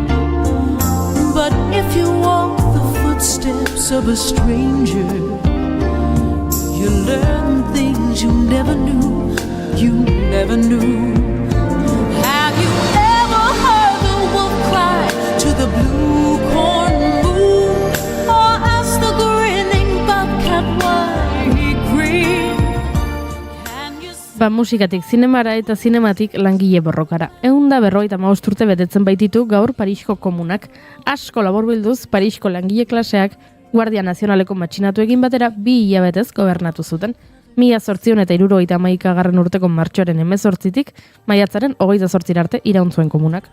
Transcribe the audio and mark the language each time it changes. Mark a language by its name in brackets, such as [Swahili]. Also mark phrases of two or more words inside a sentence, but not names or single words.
[English] But if you walk the footsteps of a stranger, you learn things you never knew, you never knew. Have you ever heard the wolf cry to the blue corn moon? Or ask the grinning bobcat why he grinned? [Basque] Musikatik zinemara eta zinematik langile borrokara. 155 urte betetzen baititu gaur Parisko komunak. Asko laburbilduz Parisko langile klaseak Guardia Nazionaleko matxinatu egin batera 2 hilabetez gobernatu zuten. 1871 urteko martxoaren 18tik maiatzaren 28 arte iraun zuen komunak.